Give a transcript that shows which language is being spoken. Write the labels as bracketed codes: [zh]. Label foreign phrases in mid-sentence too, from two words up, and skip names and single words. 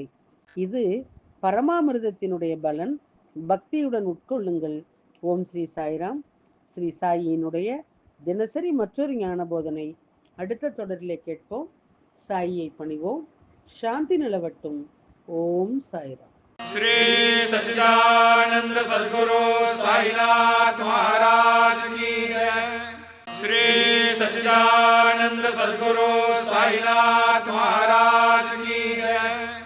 [ta] இது பரமாமிர்தத்தினுடைய பலன். பக்தியுடன் உட்கொள்ளுங்கள். ஓம் ஸ்ரீ சாய்ராம். ஸ்ரீ சாயினுடைய தினசரி மற்றொரு ஞான போதனை அடுத்த தொடரிலே கேட்போம். சாயியை பணிவோம். சாந்தி நிலவட்டும். ஓம் சாய்ராம். [hi] श्री सच्चिदानंद सद्गुरु साईनाथ महाराज की जय। श्री सच्चिदानंद सद्गुरु साईनाथ महाराज की जय।